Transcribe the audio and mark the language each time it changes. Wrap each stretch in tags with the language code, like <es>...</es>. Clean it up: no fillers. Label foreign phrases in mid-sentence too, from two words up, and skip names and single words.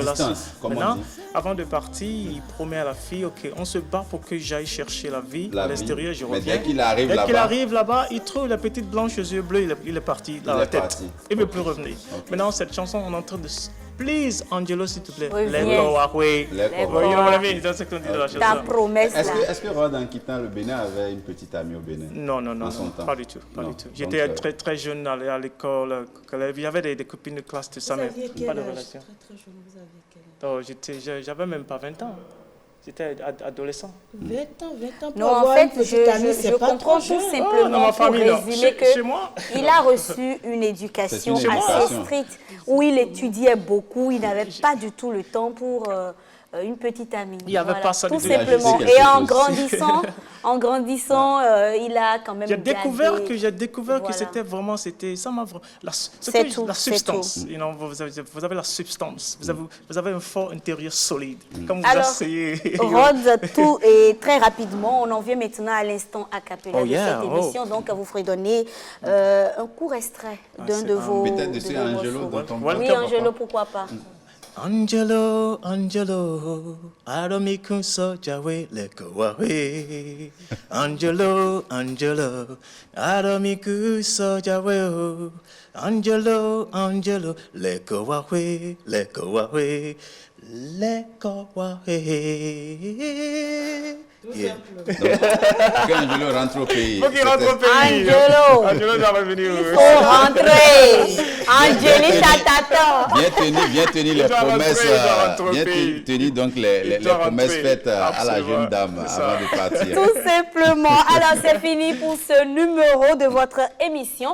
<fr>à distance, comme on Maintenant, dit. avant de partir, il promet à la fille, ok, on se bat pour que j'aille chercher la vie La à vie. l'extérieur, je Mais reviens. dès qu'il arrive Dès qu'il là-bas- arrive là-bas, il trouve la petite blanche aux yeux bleus, il est parti dans Il la est tête. parti. Il ne veut plus revenir. Maintenant, cette chanson, on est en train de... Please, Angelo, s'il te plaît. Reviens.</fr> <en>Let go away. Let go. You know what I mean?</en> <fr>C'est ce qu'on dit dans la Ta chanson. promesse là. Est-ce que Rod, en quittant le Bénin, avait une petite amie au Bénin? Non, non, non, En son non, temps? pas du tout, pas Non. du tout. Donc, J'étais très très jeune à l'école, il y avait des copines de classe, tout ça, Vous mais aviez pas quel de âge? relation. Très jeune, vous aviez quel âge? J'avais même pas 20 ans, j'étais adolescent. 20 ans pour Non, en avoir fait, une petite amie, je c'est pas comprends trop tout jeune. simplement Oh, dans ma pour famille, non. résumer Chez moi. il a reçu une éducation C'est une assez éducation. stricte où il étudiait beaucoup, il n'avait pas du tout le temps pour une petite amie. Il y avait pas ça tout du tout. simplement. Il a juste Et en quelque chose. grandissant, il a quand même J'ai découvert gardé- que Voilà. c'était vraiment, ça m'a la tout, la c'est substance.</fr> <en>You know,</en> <fr>vous avez la substance, vous avez un fort intérieur solide. Comme vous Alors, asseyez. Rod, tout et très rapidement, on en vient maintenant à l'instant a cappella Oh, de yeah, cette oh. émission. Donc, vous ferez donner un court extrait d'un c'est de un- vos Peut-être de de ce vos Angelo morceaux. dont on Voilà. Oui, Pourquoi Angelo, pourquoi pas?</fr> <fon>Angelo, Angelo, Aromiku Sojawe Lekowawe. Angelo, Angelo, Aromiku Sojawe. Angelo, Angelo, Lekowawe, Lekowawe, Lekowawe. Yeah.</fon> <fr>Angelo rentre au pays. Faut qu'il rentre au pays. Angelo. Angelo doit revenir. Il faut rentrer. Angelica t'attend. Bien tenir les promesses. Bien tenir donc les promesses faites à la jeune dame avant de partir. Tout simplement. Alors, c'est fini pour ce numéro de votre émission.</fr>